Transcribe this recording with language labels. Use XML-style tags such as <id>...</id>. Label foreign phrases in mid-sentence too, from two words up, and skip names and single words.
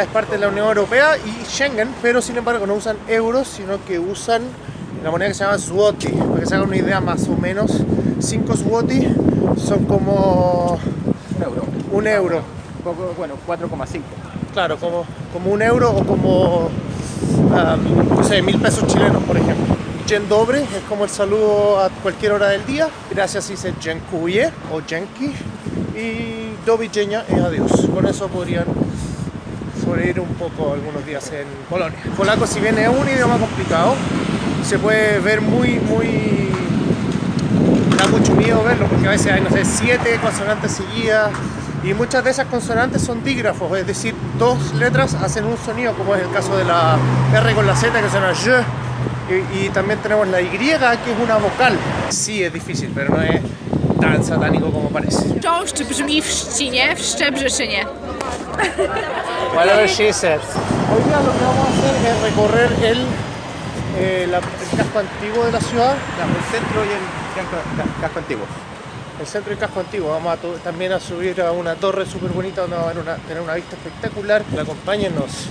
<es>Es parte de la Unión Europea y Schengen, pero sin embargo no usan euros, sino que usan la moneda que se llama zloty. Para que se hagan una idea, más o menos 5 zloty son como un euro. Poco, bueno, 4,5. Claro, como un euro o como, no sé, 1000 pesos chilenos, por ejemplo.</es> <pl>Dzień dobry</pl> <es>es como el saludo a cualquier hora del día. Gracias dice dziękuję o dzięki. Y</es> <pl>do widzenia</pl> <es>es adiós. Con eso podrían sobrevivir un poco algunos días en Polonia. El polaco, si bien es un idioma complicado, se puede ver da mucho miedo verlo porque a veces hay, no sé, 7 consonantes seguidas. Y muchas de esas consonantes son dígrafos, es decir, 2 letras hacen un sonido, como es el caso de la R con la Z, que suena j, y también tenemos la Y, que es una vocal. Sí, es difícil, pero no es tan satánico como parece.</es> <pl>Czoszcz brzmi w Szczcinie, w Szczebrzeszynie.</pl> <en>Whatever she says.</en> <es>Hoy día lo que vamos a hacer es recorrer el casco antiguo de la ciudad. El centro y el casco antiguo. El centro y casco antiguo. Vamos también a subir a una torre súper bonita donde vamos a tener una vista espectacular. Acompáñennos.</es>